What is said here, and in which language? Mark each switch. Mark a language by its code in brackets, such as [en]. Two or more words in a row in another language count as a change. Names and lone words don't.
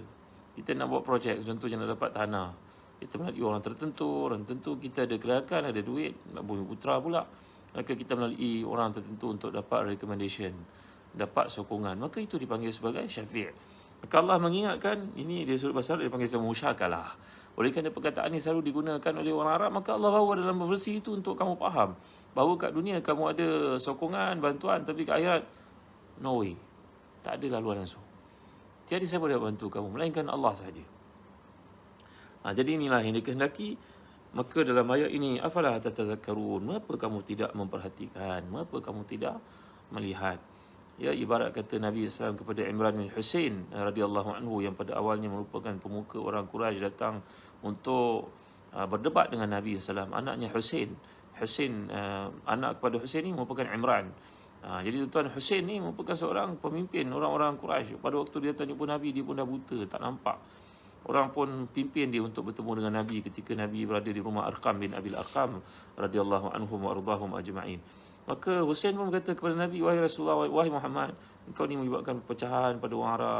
[ms] Kita nak buat projek, contohnya nak dapat tanah, kita melalui orang tertentu kita ada kelayakan, ada duit, nak bumi putra pula, maka kita melalui orang tertentu untuk dapat recommendation, dapat sokongan, maka itu dipanggil sebagai syafi'. Maka Allah mengingatkan, ini dia sudut pasal dia panggil sebagai musyakalah. Oleh kerana perkataan ini selalu digunakan oleh orang Arab, maka Allah bawa dalam versi itu untuk kamu faham bahawa kat dunia kamu ada sokongan, bantuan, tapi kat akhirat [en] no way, [ms] tak ada laluan langsung. Tiada siapa yang bantu kamu melainkan Allah sahaja. Jadi inilah yang dikehendaki. Maka dalam ayat ini, [ar] أفلا تتذكرون, [ms] mengapa kamu tidak memperhatikan, mengapa kamu tidak melihat? Ya, ibarat kata Nabi SAW kepada Imran bin Husain [ar] رضي الله عنه, [ms] yang pada awalnya merupakan pemuka orang Quraisy, datang untuk berdebat dengan Nabi SAW. Anaknya Husain, anak kepada Husain ini merupakan Imran. Jadi tuan Husain ni merupakan seorang pemimpin orang-orang Quraisy. Pada waktu dia tanya pun Nabi, dia pun dah buta, tak nampak. Orang pun pimpin dia untuk bertemu dengan Nabi ketika Nabi berada di rumah Arqam bin Abil Arqam [ar] رضي الله عنهم وأرضاهم أجمعين. [ms] Maka Husain pun berkata kepada Nabi, wahai Rasulullah, wahai Muhammad, engkau ni menyebabkan perpecahan pada orang Arab.